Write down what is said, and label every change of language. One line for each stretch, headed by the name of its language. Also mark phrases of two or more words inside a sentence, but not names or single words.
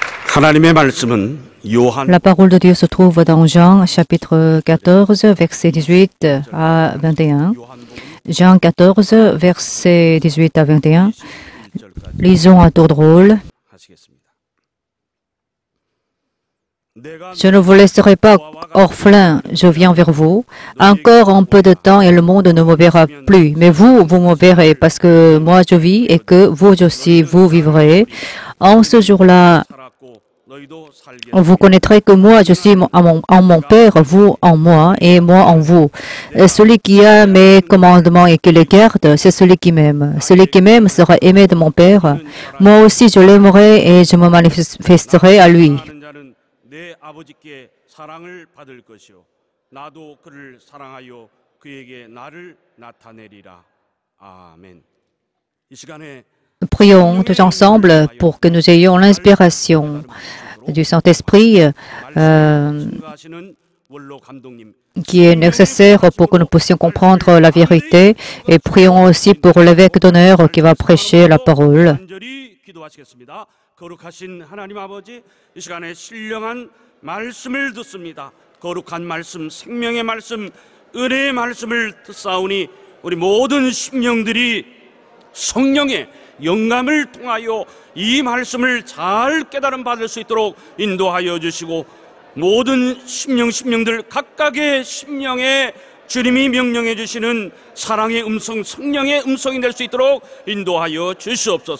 Korean: 하나님의 말씀은 요한
French: La parole de Dieu se trouve dans Jean chapitre 14, versets 18 à 21. Jean 14, versets 18 à 21. Lisons à tour de rôle.
Korean: 하시겠습니다. 내가
French: Je ne vous laisserai pas orphelin, je viens vers vous. Encore un peu de temps et le monde ne me verra plus. Mais vous, vous me verrez parce que moi je vis et que vous aussi vous vivrez. En ce jour-là,
Korean: 살았고 너희도 살게
French: vous connaîtrez que moi je suis en mon Père, vous en moi et moi en vous. Et celui qui a mes commandements et qui les garde, c'est celui qui m'aime. Celui qui m'aime sera aimé de mon Père. Moi aussi je l'aimerai et je me manifesterai à lui.
Korean: 사랑하는 자는 내 아버지께 사랑을 받을 것이요 나도 그를 사랑하여 그에게 나를 나타내리라. 아멘. 이 시간에
French: Prions tous ensemble pour que nous ayons l'inspiration du Saint-Esprit
Korean: 증거하시는 원로 감독님
French: qui est nécessaire pour que nous puissions comprendre la vérité. Et prions aussi pour l'évêque d'honneur qui va prêcher la parole.
Korean: 간절히 기도하시겠습니다. 거룩하신 하나님 아버지, 이 시간에 신령한 말씀을 듣습니다. 거룩한 말씀, 생명의 말씀, 은혜의 말씀을 듣사오니 우리 모든 심령들이 성령의 영감을 통하여 이 말씀을 잘 깨달음 받을 수 있도록 인도하여 주시고 모든 심령들 각각의 심령에 주님이 명령해 주시는 사랑의 음성, 성령의 음성이 될 수 있도록 인도하여 주시옵소서.